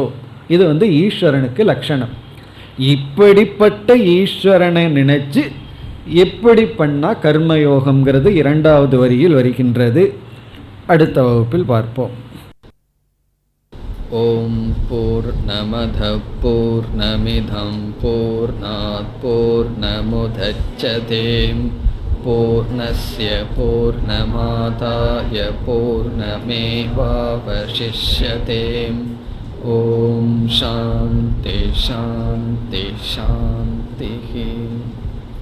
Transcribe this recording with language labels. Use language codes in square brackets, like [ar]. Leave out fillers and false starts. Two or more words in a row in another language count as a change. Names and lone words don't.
[ta] இது ஈஸ்வரனுக்கு லட்சணம். இப்படிப்பட்ட ஈஸ்வரனை நினைச்சு எப்படி பண்ணா கர்மயோகம்ங்கிறது 2வது வரியில் வருகின்றது. அடுத்த வகுப்பில் பார்ப்போம். [sa] ओम् पूर्णमद पूर्णमिदम् पूर्णात् पूर्णमुदच्यते पूर्णस्य पूर्णमादाय पूर्णमेवावशिष्यते. ओम् शान्ति शान्ति शान्ति.